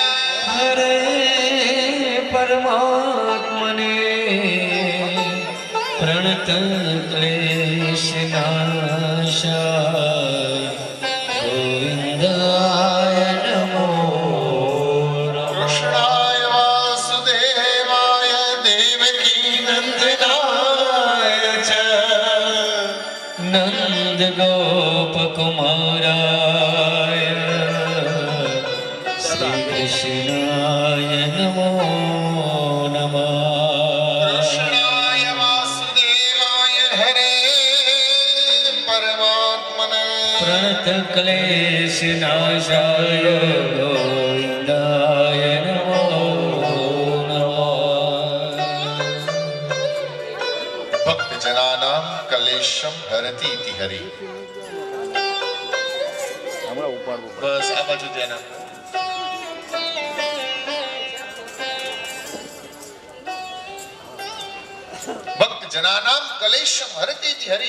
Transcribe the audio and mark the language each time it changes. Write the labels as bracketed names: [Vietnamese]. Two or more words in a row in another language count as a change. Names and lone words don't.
[Sanskrit] हरे परमात्मने प्रणत क्लेशनाशाय गोविन्दाय नमो कृष्णाय वासुदेवाय देवकी नन्दनाय च नंद गोप कुमाराय श्री कृष्णाय नमो नमः. कृष्णाय वासुदेवाय हरे परमात्मने प्रणत क्लेश नाशाय गोविन्दाय नमो नमः. भक्त जनानाम क्लेशम हरति इति हरि. [Gujarati] બસ આ બાજુ ધ્યાન આપો. [Sanskrit] भक्त जनानाम क्लेशम हरति इति हरि.